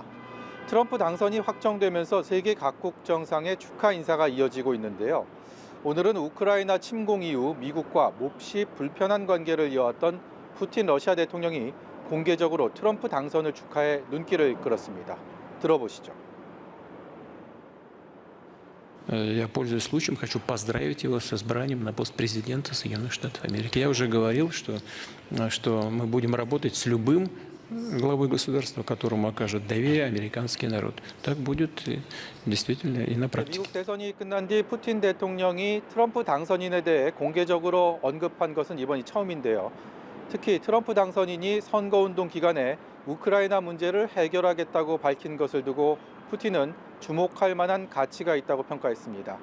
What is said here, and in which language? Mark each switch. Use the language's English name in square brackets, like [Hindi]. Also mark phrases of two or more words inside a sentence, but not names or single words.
[Korean] 트럼프 당선이 확정되면서 세계 각국 정상의 축하 인사가 이어지고 있는데요. 오늘은 우크라이나 침공 이후 미국과 몹시 불편한 관계를 이어왔던 푸틴 러시아 대통령이 공개적으로 트럼프 당선을 축하해 눈길을 끌었습니다. 들어보시죠. [Russian] Я, пользуясь случаем, хочу поздравить его с избранием на пост президента Соединенных Штатов Америки. Я уже говорил, что мы будем работать с любым главой государства, которому окажет доверие американский народ. Так будет действительно и на практике. [Korean] 미국 대선이 끝난 뒤 푸틴 대통령이 트럼프 당선인에 대해 공개적으로 언급한 것은 이번이 처음인데요. 특히 트럼프 당선인이 선거운동 기간에 우크라이나 문제를 해결하겠다고 밝힌 것을 두고 푸틴은 주목할 만한 가치가 있다고 평가했습니다.